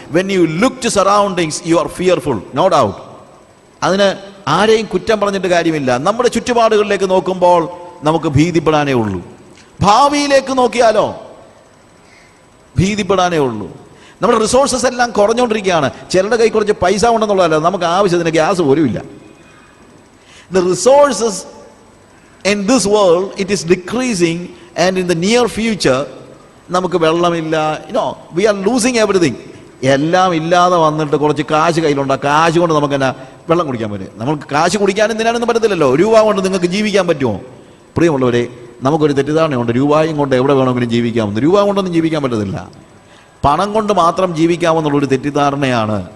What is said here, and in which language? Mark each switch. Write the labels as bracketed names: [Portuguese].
[English] When you look to surroundings, you are fearful, no doubt. [Malayalam] അതിന് ആരെയും കുറ്റം പറഞ്ഞിട്ട് കാര്യമില്ല. നമ്മുടെ ചുറ്റുപാടുകളിലേക്ക് നോക്കുമ്പോൾ നമുക്ക് ഭീതിപ്പെടാനേ ഉള്ളൂ. ഭാവിയിലേക്ക് നോക്കിയാലോ ഭീതിപ്പെടാനേ ഉള്ളൂ. നമ്മുടെ റിസോഴ്സസ് എല്ലാം കുറഞ്ഞുകൊണ്ടിരിക്കുകയാണ്. ചിലരുടെ കൈ കുറച്ച് പൈസ ഉണ്ടെന്നുള്ളതല്ല, നമുക്ക് ആവശ്യത്തിന് ഗ്യാസ് പോലും ഇല്ല. [English] The resources in this world, it is decreasing, and in the near future [Malayalam] നമുക്ക് വെള്ളമില്ല. [English] we are losing everything. [Malayalam] എല്ലാം ഇല്ലാതെ വന്നിട്ട് കുറച്ച് കാശ് കയ്യിലുണ്ട്. ആ കാശ് കൊണ്ട് നമുക്ക് എന്നാ വെള്ളം കുടിക്കാൻ പറ്റും? നമുക്ക് കാശ് കുടിക്കാനും എന്തിനാണെന്ന് പറ്റത്തില്ലല്ലോ. രൂപ കൊണ്ട് നിങ്ങൾക്ക് ജീവിക്കാൻ പറ്റുമോ? പ്രിയമുള്ളവരെ, നമുക്കൊരു തെറ്റിദ്ധാരണയുണ്ട്, രൂപയും കൊണ്ട് എവിടെ വേണമെങ്കിലും ജീവിക്കാമെന്ന്. രൂപ കൊണ്ടൊന്നും ജീവിക്കാൻ പറ്റത്തില്ല. പണം കൊണ്ട് മാത്രം ജീവിക്കാമെന്നുള്ളൊരു തെറ്റിദ്ധാരണയാണ്.